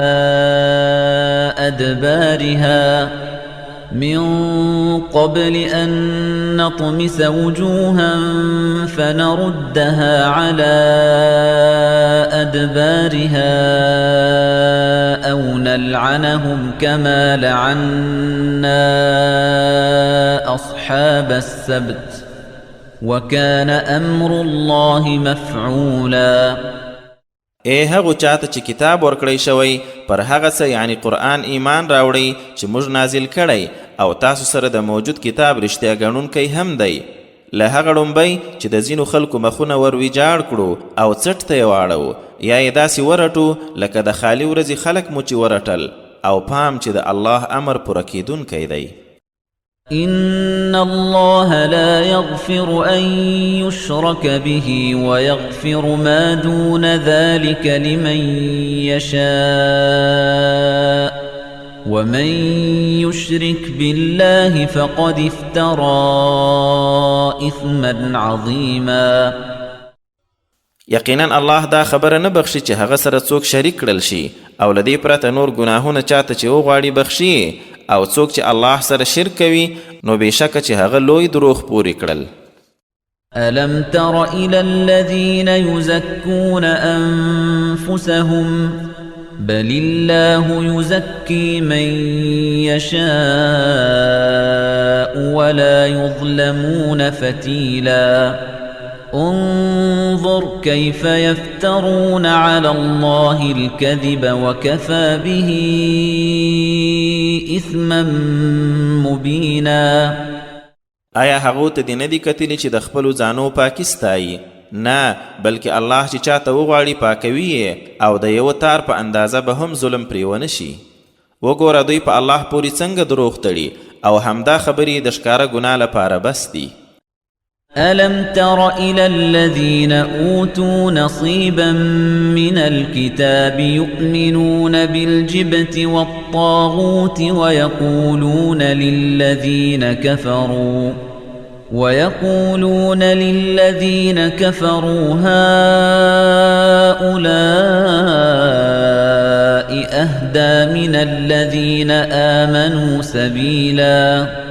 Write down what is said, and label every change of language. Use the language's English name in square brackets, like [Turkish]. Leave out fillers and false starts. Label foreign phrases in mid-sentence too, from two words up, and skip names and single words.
[Arabic] أدبارها أو نلعنهم كما لعنا أصحاب السبت وكان أمر الله مفعولا. [Pashto] ای هغو چاته چې کتاب ورکړی شوی پر هغه څه یعنی قرآن ایمان راوړئ چې موږ نازل کړی او تاسو سره د موجود کتاب رښتیا ګڼونکی هم دی، له هغه ړومبی چې د ځینو خلکو مخونه ور ویجاړ کړو او څټ ته یې واړو، یا یې داسې ورټو لکه د خالي ورځې خلک مو چې ورټل، او پام چې د الله امر پوره کیدونکی دی. [Arabic] إن الله لا يغفر أن يشرك به ويغفر ما دون ذلك لمن يشاء ومن يشرك بالله فقد افترى إثما عظيما. [Pashto] یقینا الله دا خبره نه بخشي چې هغه سره څوک شریک کړل شي، او له دې پرته نور ګناهونه چاته چې وغواړي بخشي، او څوک چې الله سره شرک کوي نو بېشکه چې هغه لوی دروغ پورې کړل. [Arabic] ألم تر إلى الذين يزكون أنفسهم بل الله يزكي من يشاء ولا يظلمون فتيلا. انظر كيف يفترون على الله الكذب وكفى به إثما مبينا. [Pashto] آیا هغو ته دې نه دي کتلي چې د خپلو ځانو پاکي ستایي؟ نه، بلکې الله چې چاته وغواړي پاکوي یې او د یوه تار په اندازه به هم ظلم پرې ونه شي. وګوره دوی په الله پورې څنګه دروغ تړي او همدا خبرې د ښکاره ګناه لپاره بس دي. [Arabic] ألم تر إلى الذين أوتوا نصيبا من الكتاب يؤمنون بالجبت والطاغوت ويقولون للذين كفروا هؤلاء أهدى من الذين آمنوا سبيلا.